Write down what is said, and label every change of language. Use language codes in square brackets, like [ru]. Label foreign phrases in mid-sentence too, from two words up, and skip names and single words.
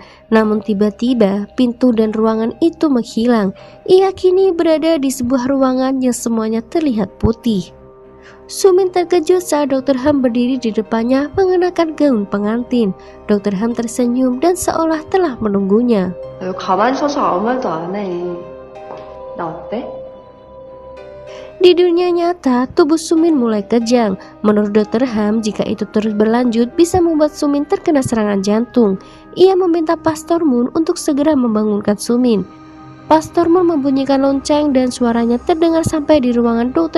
[id] Namun tiba-tiba pintu dan ruangan itu menghilang. Ia kini berada di sebuah ruangan yang semuanya terlihat putih. Sumin terkejut saat Dr. Ham berdiri di depannya mengenakan gaun pengantin. Dr. Ham tersenyum dan seolah telah menunggunya. [ko] 너 가만히 서서 아무 말도 안 해. 나 어때? [id] Di dunia nyata, tubuh Sumin mulai kejang. Menurut Dr. Ham, jika itu terus berlanjut bisa membuat Sumin terkena serangan jantung. Ia meminta Pastor Moon untuk segera membangunkan Sumin. Pastor Moon membunyikan lonceng dan suaranya terdengar sampai di ruangan Dr.